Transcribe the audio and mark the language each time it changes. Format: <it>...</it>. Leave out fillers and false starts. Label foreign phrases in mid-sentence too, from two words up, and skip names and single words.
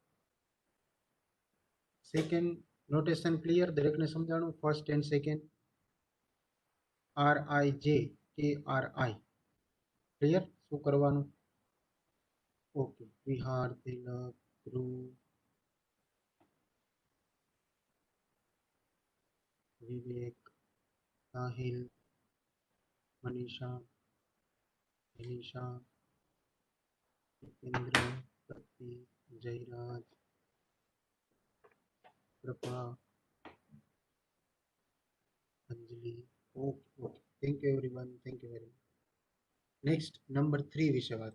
<en>second notation clear</en> <gu>દરેકને સમજાણું</gu> <en>first and second</en> <gu>RIJ KRI ક્લિયર શું કરવાનું ઓકે વિહાર તિલક ધ્રુવ વિવેક સાહિલ મનીષા મનીષા जितेंद्र प्रतीक जयराज</gu> <en>कृपा अंजलि okay okay thank you everyone thank you very much next number 3</en> <hi>विषय बात</hi>